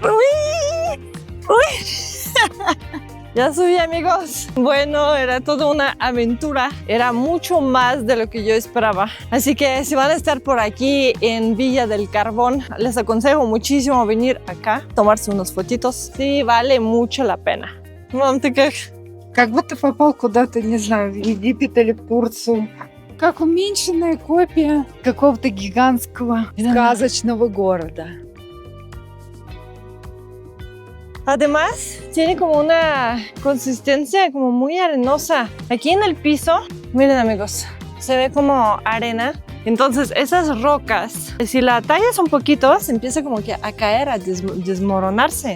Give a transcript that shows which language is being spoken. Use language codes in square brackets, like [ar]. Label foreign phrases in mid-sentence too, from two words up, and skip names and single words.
[es] ¡Uy! Ya subí, amigos. Bueno, era toda una aventura. Era mucho más de lo que yo esperaba. Así que si van a estar por aquí en Villa del Carbón, les aconsejo muchísimo venir acá, tomarse unos fotitos. Sí, vale mucho la pena. [ru] Мам, ты как? Как будто попал куда-то, не знаю, в Египет или в Турцию. Как уменьшенная копия какого-то гигантского сказочного города. [es] Además, tiene como una consistencia como muy arenosa. Aquí en el piso, miren, amigos, se ve como arena. Entonces, esas rocas, si la tallas un poquito, se empieza como que a caer, a desmoronarse.